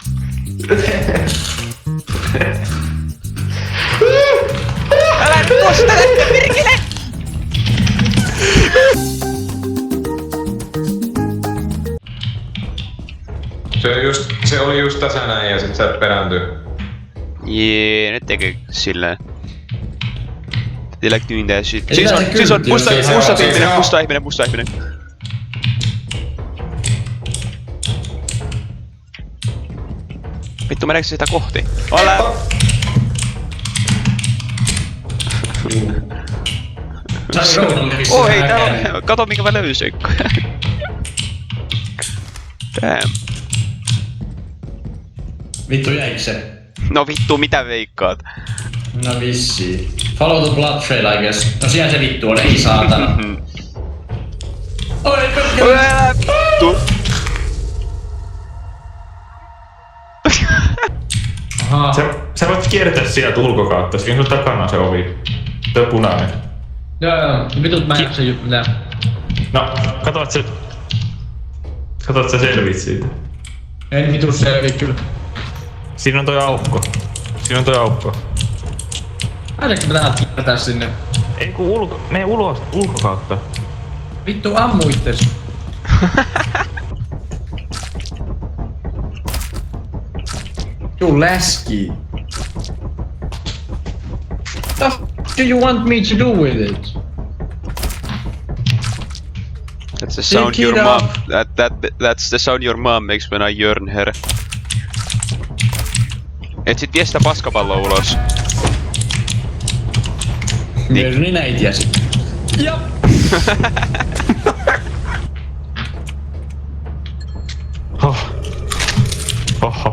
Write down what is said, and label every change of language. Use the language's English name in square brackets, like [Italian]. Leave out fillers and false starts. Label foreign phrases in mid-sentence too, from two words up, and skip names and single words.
[Finnish] Älä nyt kosta lähteä perkele! Se oli just tässä näin ja sit sä perääntyy. Jee, nyt tekee silleen. [English] They like doing that shit. [Finnish] Siis on musta ihminen. Vittu meneekö sitä kohti? Ole! Oi, täällä on... Kato minkä mä löysin. [English] Damn. [Finnish] Vittu jäikö se? No vittu, mitä veikkaat? No vissiin. [English] Follow the blood trail I guess. [Finnish] No siellä se vittu on, ei saatana. Oi perkele! Älä vittu! Ahaa. Sä voit kiertää sieltä ulkokautta, siinä sun takana on se ovi. Tuo punainen. Joo, vitut mä en jaksa mitään. No, katot sä selvit siitä. En vitu selvi kyllä. Siinä on toi aukko. Ainakin mä täältä kiertää sinne. Ei ku mene ulkokautta. Vittu ammu itses. [English] You läski. What do you want me to do with it? That's the sound Pick your it mom. up. That's the sound your mom makes when I yearn her. [Finnish] Et sit vie sitä paskapalloa ulos. Niin. Minä ei tiesi. Jop. Oho.